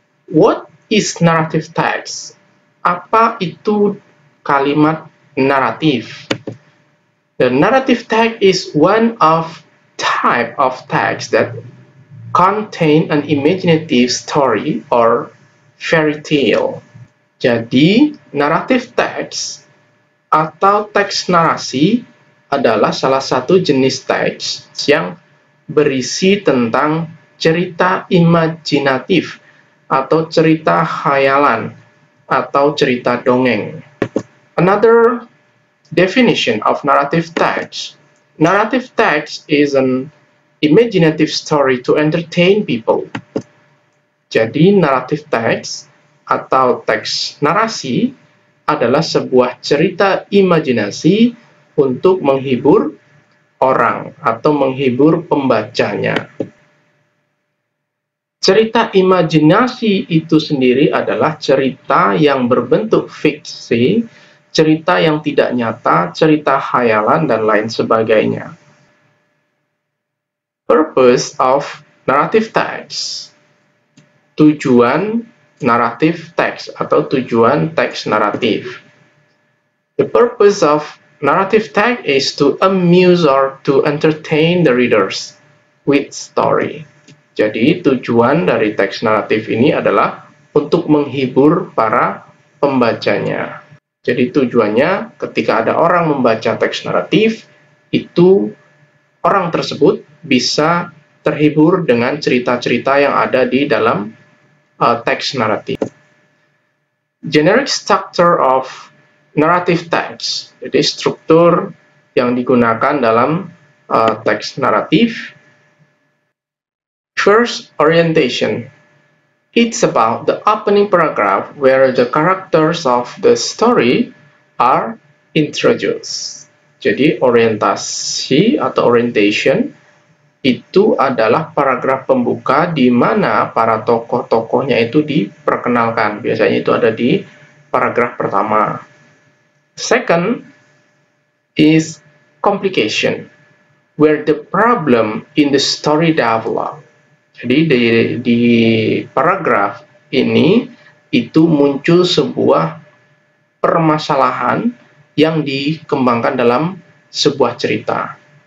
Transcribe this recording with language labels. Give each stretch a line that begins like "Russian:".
English: What is narrative text?
Indonesian: Apa itu kalimat naratif?
English: The narrative text is one of type of text that contain an imaginative story or fairy tale.
Indonesian: Jadi, narrative text atau teks narasi adalah salah satu jenis teks yang berisi tentang cerita imajinatif atau cerita khayalan atau cerita dongeng.
English: Another definition of narrative text. Narrative text is an imaginative story to entertain people.
Indonesian: Jadi, narrative text atau teks narasi adalah sebuah cerita imajinasi untuk menghibur orang atau menghibur pembacanya. Cerita imajinasi itu sendiri adalah cerita yang berbentuk fiksi, cerita yang tidak nyata, cerita khayalan, dan lain sebagainya.
English: Purpose of narrative text.
Indonesian: Tujuan naratif teks atau tujuan teks naratif.
English: The purpose of narrative text is to amuse or to entertain the readers with story.
Indonesian: Jadi tujuan dari teks naratif ini adalah untuk menghibur para pembacanya. Jadi tujuannya ketika ada orang membaca teks naratif, itu orang tersebut bisa terhibur dengan cerita-cerita yang ada di dalam teks naratif.
English: Generic structure of narrative text.
Indonesian: Jadi struktur yang digunakan dalam teks naratif.
English: First, orientation. It's about the opening paragraph where the characters of the story are introduced.
Indonesian: Jadi orientasi atau orientation itu adalah paragraf pembuka di mana para tokoh-tokohnya itu diperkenalkan. Biasanya itu ada di paragraf pertama.
English: Second is complication, where the problem in the story develop.
Indonesian: Jadi di paragraf ini itu muncul sebuah permasalahan yang dikembangkan dalam sebuah cerita.